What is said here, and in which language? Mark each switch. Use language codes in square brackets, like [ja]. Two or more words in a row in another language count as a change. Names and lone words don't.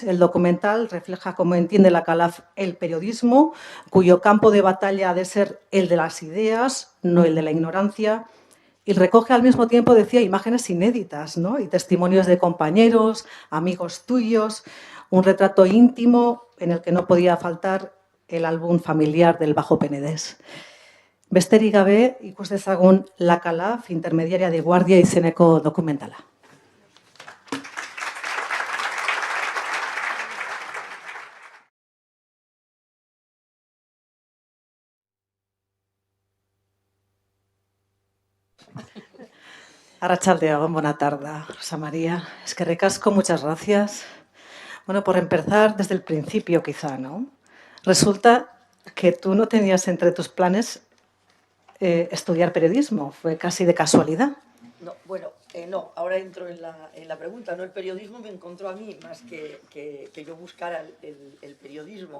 [es] El documental refleja cómo entiende la Calaf el periodismo, cuyo campo de batalla ha de ser el de las ideas, no el de la ignorancia, y recoge al mismo tiempo, decía, imágenes inéditas, ¿no?, y testimonios de compañeros, amigos tuyos, un retrato íntimo en el que no podía faltar el álbum familiar del Bajo Penedés. [eu] Besterik gabe, ikus dezagun La Calaf, intermediaria de guardia izeneko dokumentala. Arratsaldeon, [es] buena tarde, Rosa María. [eu] Eskerrik asko, [es] muchas gracias. Bueno, por empezar desde el principio quizá, ¿no? Resulta que tú no tenías entre tus planes estudiar periodismo, fue casi de casualidad. No, bueno, no, ahora entro en la pregunta. No, el periodismo me encontró a mí más que yo buscara el periodismo.